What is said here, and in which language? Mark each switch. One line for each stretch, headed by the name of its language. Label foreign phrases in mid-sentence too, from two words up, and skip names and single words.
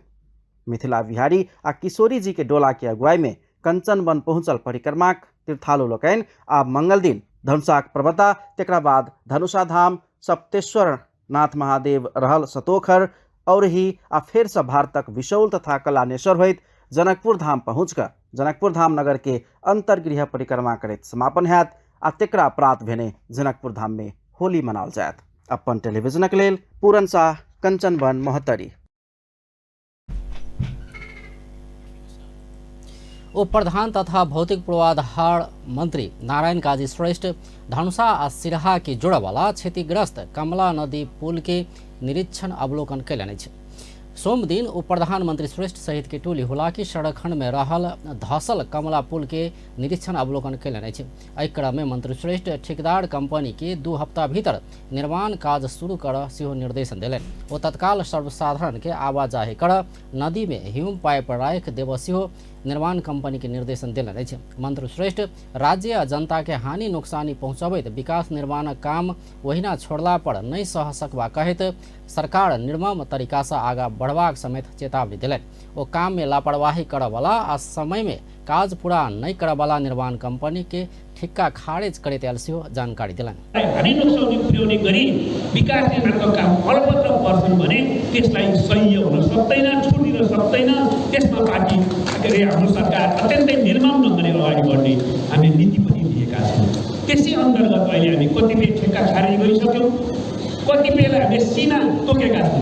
Maithili: मिथिला बिहारी आ किशोरी जी के डोला के अगुवाई में कंचन वन पहुंचल परिक्रमाक तीर्थालु लोकनि आ मंगल दिन धनुषाक प्रवता, तेकरा बाद धनुषा धाम, सप्तेश्वर नाथ महादेव रहल सतोखर और ही आ फेर से भारतक विशौल तथा कलानेश्वर होइत जनकपुर धाम पहुंचकर जनकपुर धाम नगर के अंतर्गृह परिक्रमा करैत समापन हैत आ तेकरा प्रात भेने जनकपुर धाम में होली मनाओल जायत। अपन टेलीविजनक लेल पूरन शाह, कञ्चन वन महोत्तरी। उप प्रधान तथा भौतिक पूर्वाधार मंत्री नारायण काजी श्रेष्ठ धनुषा आ सिरहा की जोड़वाला क्षतिग्रस्त कमला नदी पुल के निरीक्षण अवलोकन कयलनि अछि। सोम दिन उप प्रधानमंत्री श्रेष्ठ सहित के टोली हुलाकी सड़क खंड में रहल धसल कमला पुल के निरीक्षण अवलोकन कयलनि अछि। एहि क्रम में मंत्री श्रेष्ठ ठेकेदार कंपनी के 2 हफ्ता भीतर निर्माण काज शुरू कर सेहो निर्देशन देलनि। ओ तत्काल सर्वसाधारण के आवाजाही कर नदी में ह्यूम पाइप राखि देब सेहो निर्माण कंपनी के निर्देशन देलनि अछि। मंत्री श्रेष्ठ राज्य आ जनता के हानि नुकसानी पहुंचाबैत विकास निर्माण काम ओहिना छोड़ला पर नहीं सह सकबा कहैत सरकार निर्मम तरीका से आगा बढ़बाक समेत चेतावनी दिलनि। ओ काम में लापरवाही करयवला आ समय में काज पूरा नहीं करयवला निर्माण कंपनी के ठिक्का खारेज करैत आयल सेहो जानकारी दिलनि।
Nepali: हानि नोक्सानी पुर्याउने गरी विकास निर्माणको काम अलपत्र पर्छन् भने त्यसलाई सही हुन सक्दैन, छुटिन सक्दैन। त्यसमा पार्टी हाम्रो सरकार अत्यन्तै निर्मम ढङ्गले अगाडि बढ्ने हामी नीति पनि लिएका छौँ। त्यसै अन्तर्गत अहिले हामी कतिपय ठेक्का खारेज गरिसक्यौँ, कतिपयलाई हामीले सीमा तोकेका छौँ।